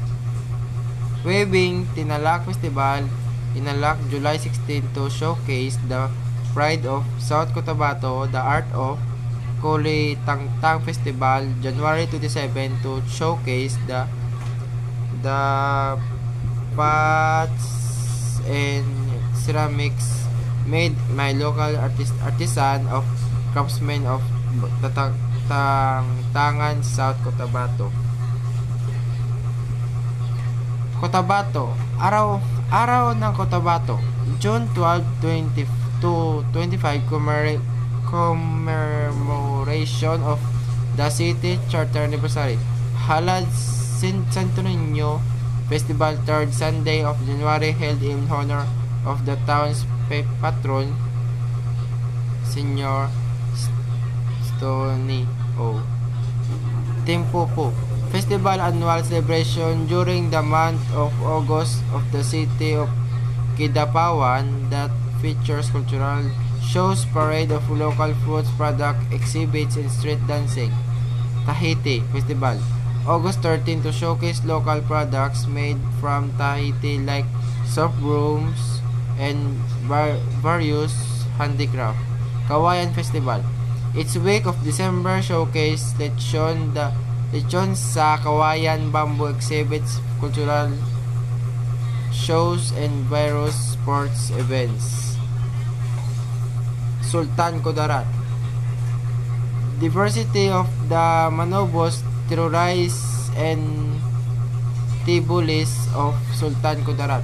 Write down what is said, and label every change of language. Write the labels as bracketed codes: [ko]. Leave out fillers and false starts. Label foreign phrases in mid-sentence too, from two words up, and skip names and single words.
[en] Weaving Tinalak Festival, Inalak, July 16 to showcase the pride of South Cotabato, the art of Kulitang Tang Festival, January 27 to showcase the pots and ceramics made by local artisan of craftsmen of Tangan, South Cotabato. Cotabato, Araw ng Cotabato, June 12, 25, commemoration of the city charter anniversary. Halad Santo Niño Festival, 3rd Sunday of January, held in honor of the town's patron, Senior Stony O. Timpupu Festival, annual celebration during the month of August of the city of Kidapawan that features cultural shows, parade of local fruits product, exhibits, and street dancing. Tahiti Festival, August 13 to showcase local products made from Tahiti like soft brooms and various handicraft. Kawayan Festival, its week of December showcase lechon sa Kawayan, bamboo exhibits, cultural shows, and various sports events. Sultan Kudarat, diversity of the Manobos, Tirurais, and Tibulis of Sultan Kudarat.